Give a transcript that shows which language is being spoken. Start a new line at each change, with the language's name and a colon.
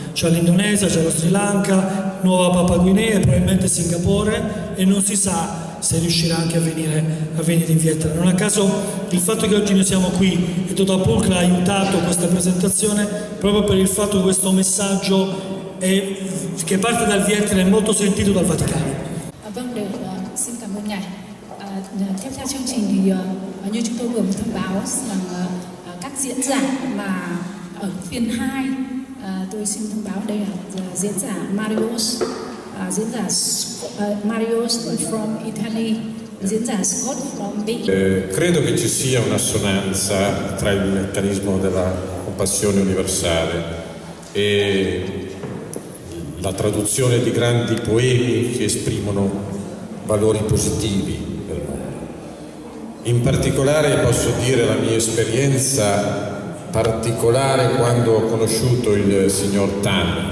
Italian: C'è l'Indonesia, c'è lo Sri Lanka, Nuova Papua Guinea e probabilmente Singapore, e non si sa se riuscirà anche a venire in Vietnam. Non a caso il fatto che oggi noi siamo qui e Total Pulcra ha aiutato questa presentazione proprio per il fatto che questo messaggio che parte dal Vietnam è molto sentito dal Vaticano.
Vietnamese: Vâng, được, xin cảm ơn Ngài. Tiếp theo chương trình thì như chúng tôi vừa mới thông báo rằng các diễn giả mà ở phiên 2, tôi xin thông báo đây là diễn giả Marius, diễn giả Marius
English: from Italy,
Vietnamese: diễn giả Scott
English: from Belgium.
Italian: Credo che ci sia un'assonanza tra il meccanismo della compassione universale e la traduzione di grandi poemi che esprimono valori positivi del mondo. In particolare posso dire la mia esperienza particolare quando ho conosciuto il signor Tan.